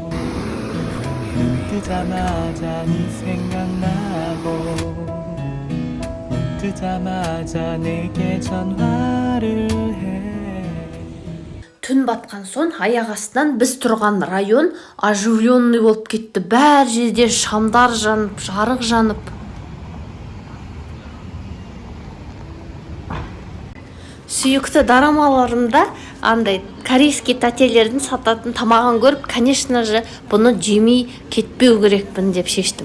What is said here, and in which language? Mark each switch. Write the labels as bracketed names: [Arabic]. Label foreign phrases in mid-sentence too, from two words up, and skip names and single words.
[Korean] 눈 뜨자마자 네 생각나고 눈 뜨자마자 내게 전화를 해. [Kazakh] Түн батқан соң аяқ астынан біз тұрған район оживленный болып кетті. Бәр жерде шамдар жанып, жарық жанып. Сүйікті дорамаларымда андай корейский тәтелердің сататын тамағын көріп, [Russian] конечно же, [Kazakh] бұны жемей кетпеу керекпін деп шештім.